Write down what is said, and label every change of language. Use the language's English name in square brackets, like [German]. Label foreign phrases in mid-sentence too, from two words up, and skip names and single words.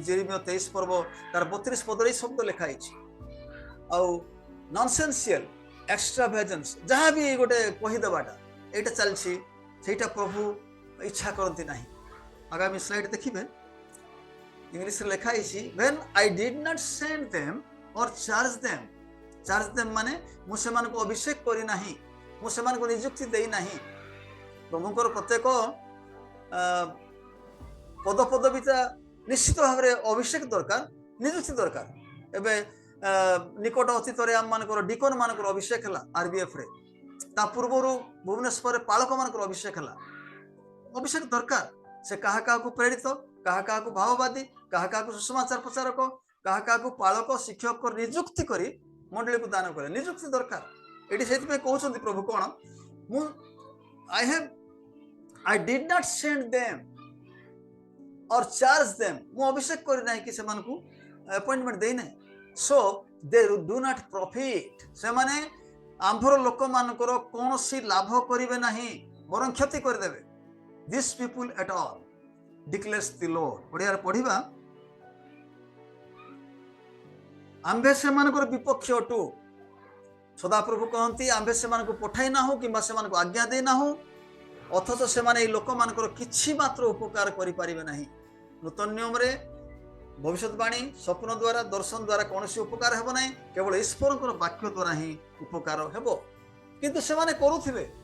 [Odia] ଜେରେମିୟା 23 ପର୍ବ ତାର 32 ପଦରେ ଏଇ ଶବ୍ଦ ଲେଖା ହେଇଛି ଆଉ [English] nonsensical extravagance [Odia] ଯାହା ବି ଗୋଟେ କହିଦେବାଟା ଏଇଟା ଚାଲିଛି ସେଇଟା ପ୍ରଭୁ ଇଚ୍ଛା କରନ୍ତି ନାହିଁ ଆଗାମୀ ସ୍ଲାଇଡ୍ ଦେଖିବେ ଇଂଲିଶରେ ଲେଖା ହେଇଛି [English] when I did not send them or charge them [Odia] ମାନେ ମୁଁ ସେମାନଙ୍କୁ ଅଭିଷେକ କରି ନାହିଁ ମୁଁ ସେମାନଙ୍କୁ ନିଯୁକ୍ତି ଦେଇ ନାହିଁ ପ୍ରଭୁଙ୍କର ପ୍ରତ୍ୟେକ ପଦପଦବୀଟା ନିଶ୍ଚିତ ଭାବରେ ଅଭିଷେକ ଦରକାର ନିଯୁକ୍ତି ଦରକାର ଏବେ ନିକଟ ଅତୀତରେ ଆମମାନଙ୍କର ଡିକନ ମାନଙ୍କର ଅଭିଷେକ ହେଲା ଆରବିଏଫରେ ତା ପୂର୍ବରୁ ଭୁବନେଶ୍ୱରରେ ପାଳକ ମାନଙ୍କର ଅଭିଷେକ ହେଲା ଅଭିଷେକ ଦରକାର ସେ କାହା କାହାକୁ ପ୍ରେରିତ କାହା କାହାକୁ ଭାବବାଦୀ କାହା କାହାକୁ ସୁସମାଚାର ପ୍ରଚାରକ କାହା କାହାକୁ ପାଳକ ଶିକ୍ଷକ ନିଯୁକ୍ତି କରି ମଣ୍ଡଳୀକୁ ଦାନ କରେ ନିଯୁକ୍ତି ଦରକାର ଏଠି ସେଇଥିପାଇଁ କହୁଛନ୍ତି ପ୍ରଭୁ କ'ଣ ମୁଁ [English] I did not send them or charge them [Odia] ମୁଁ ଅଭିଷେକ କରି ନାହିଁ କି ସେମାନଙ୍କୁ ଆପଏଣ୍ଟମେଣ୍ଟ ଦେଇ ନାହିଁ [English] so they do not profit [Odia] ସେମାନେ ଆମ୍ଭର ଲୋକମାନଙ୍କର କୌଣସି ଲାଭ କରିବେ ନାହିଁ ବରଂ କ୍ଷତି କରିଦେବେ [English] this people at all declares the Lord [Odia] ଓଡ଼ିଆରେ ପଢିବା ଆମ୍ଭେ ସେମାନଙ୍କର ବିପକ୍ଷ ଅଟୁ ସଦାପ୍ରଭୁ କହନ୍ତି ଆମ୍ଭେ ସେମାନଙ୍କୁ ପଠାଇ ନାହୁଁ କିମ୍ବା ସେମାନଙ୍କୁ ଆଜ୍ଞା ଦେଇ ନାହୁଁ ଅଥଚ ସେମାନେ ଏଇ ଲୋକମାନଙ୍କର କିଛି ମାତ୍ର ଉପକାର କରିପାରିବେ ନାହିଁ ନୂତନ ନିୟମରେ ଭବିଷ୍ୟତବାଣୀ ସ୍ୱପ୍ନ ଦ୍ୱାରା ଦର୍ଶନ ଦ୍ୱାରା କୌଣସି ଉପକାର ହେବ ନାହିଁ କେବଳ ଈଶ୍ୱରଙ୍କର ବାକ୍ୟ ଦ୍ୱାରା ହିଁ ଉପକାର ହେବ କିନ୍ତୁ ସେମାନେ କରୁଥିବେ